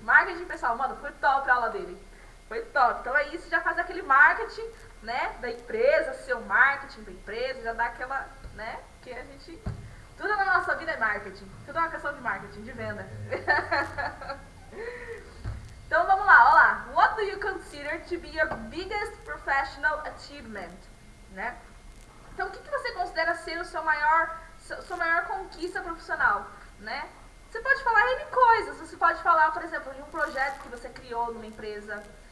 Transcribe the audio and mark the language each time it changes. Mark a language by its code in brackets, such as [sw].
[pt] Marketing pessoal, mano, foi top a aula dele. Foi top. Então é isso, já faz aquele marketing, né, da empresa, seu marketing da empresa, já dá aquela, né, que a gente... Tudo na nossa vida é marketing. Tudo é uma questão de marketing, de venda. Então vamos lá, ó lá. [en] What do you consider to be your biggest professional achievement? Né? [pt] Então o que você considera ser sua maior conquista profissional? Né? Você pode falar N coisas. Você pode falar, por exemplo, de um projeto que você criou numa empresa.